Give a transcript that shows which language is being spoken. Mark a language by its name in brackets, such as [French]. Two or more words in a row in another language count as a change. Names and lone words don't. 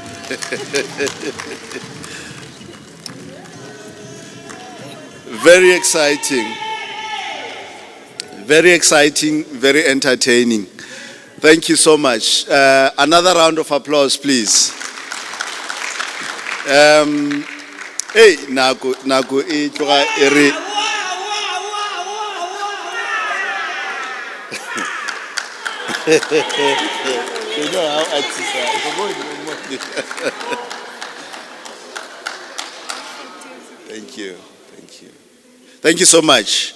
[English] Very exciting. Very exciting, very entertaining. Thank you so much. Another round of applause, please. [Tswana] Hey, nago e tloga e re. [English] You know how artists are. Thank you. Thank you. Thank you so much.